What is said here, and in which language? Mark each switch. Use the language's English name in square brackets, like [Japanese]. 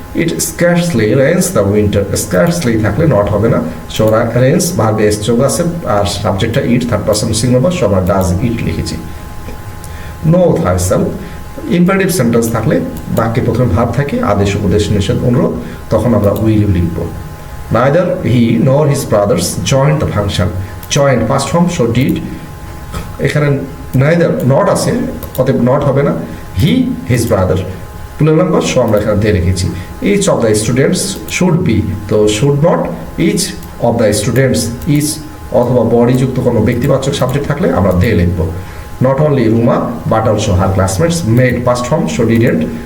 [English] it scarcely rains the winter, [Bangla] scarcely থাকলে not হবে না, সো রেন্স ভার্বে এস যোগ আছে আর সাবজেক্টটা ইট, থার্ড পারসন সিঙ্গুলার, সো আমরা ডাজ ইট লিখেছি। [English] know thyself, [Bangla] ইম্পারেটিভ সেন্টেন্স থাকলে বাক্যে প্রথমে ভার্ব থাকে, আদেশ, উপদেশ, নিষেধ, অনুরোধ, তখন আমরা উইল ইউ লিখব। [English] Neither he nor his brothers joined the function, joined past form, so did, এখানে [Bangla] নাইদার নট আছে, অতএব নট হবে না। [English] he his brother plural number, so [Bangla] আমরা এখানে দিয়ে রেখেছি। [English] each of the students should be, তো should not, each of the students, each [Bangla] অথবা বডিযুক্ত কোনো ব্যক্তিবাচক সাবজেক্ট থাকলে আমরা [English] They লিখবো। Not only Ruma but also her classmates made past form, so didn't.